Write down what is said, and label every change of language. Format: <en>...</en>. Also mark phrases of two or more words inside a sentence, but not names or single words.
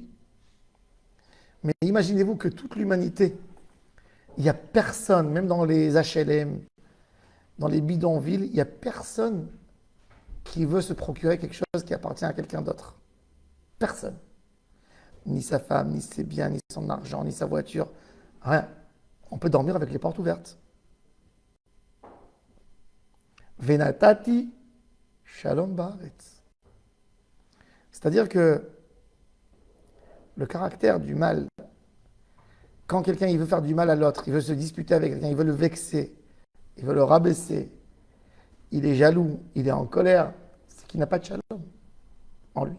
<fr>Mais imaginez-vous que toute l'humanité, il n'y a personne, même dans les HLM, dans les bidonvilles, il n'y a personne qui veut se procurer quelque chose qui appartient à quelqu'un d'autre. Personne. Ni sa femme, ni ses biens, ni son argent, ni sa voiture. Rien. On peut dormir avec les portes ouvertes.</fr> <he>ונתתי שלום בארץ.</he> <fr>C'est-à-dire que le caractère du mal, quand quelqu'un il veut faire du mal à l'autre, il veut se disputer avec quelqu'un, il veut le vexer, il veut le rabaisser, il est jaloux, il est en colère, c'est qu'il n'a pas de shalom en lui.</fr>